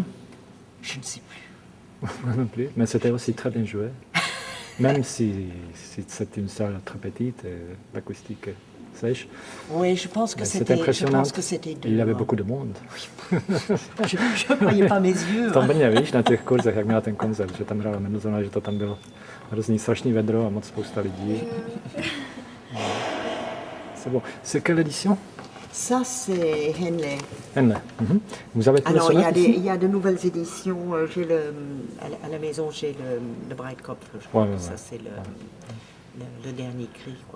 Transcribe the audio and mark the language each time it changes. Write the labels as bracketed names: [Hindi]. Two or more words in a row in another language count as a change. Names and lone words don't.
[French] Je ne sais plus. Moi non plus, mais c'était aussi très bien joué. Même si c'est une salle très petite, l'acoustique est sèche. Oui, je pense que Mais c'était. c'est Je impressionnant. pense que c'était deux. Il y avait hein. beaucoup de monde. Je ne croyais pas mes yeux. [Czech] V tom hein. Brně, víš, na těch kurzech, jak měla ten koncert, že tam hrála Mendelssohna, že to tam bylo hrozný strašný vedro a moc spousta lidí. [French] C'est bon. C'est quelle édition? Ça, c'est Henley. Henley. Mhm. Vous avez tous les Alors, il y, a sonates des, ici? il y a de nouvelles éditions. J'ai à la maison, j'ai le Breitkopf. Je crois Ouais, que ouais, ça, ouais. c'est le dernier cri, quoi.